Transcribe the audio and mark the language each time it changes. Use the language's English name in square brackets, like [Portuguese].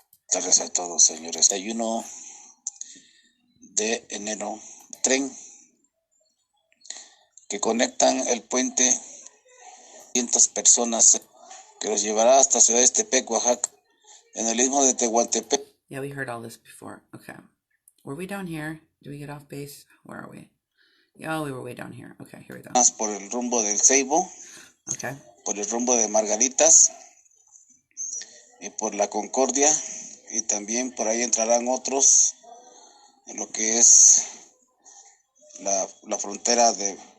[Spanish] tardes a todos, señores. 31 de enero. Tren que conectan el puente 500 personas que los llevará hasta Ciudad de Tepec, Oaxaca, en el istmo de Tehuantepec. [English] Yeah, we heard all this before. Okay. Were we down here? Did we get off base? Where are we? Yeah, we were way down here. Okay, here we go. [Spanish] Más por el rumbo del Ceibo. [English] Okay. [Spanish] Por el rumbo de Margaritas. Y por la Concordia. Y también por ahí entrarán otros en lo que es la frontera de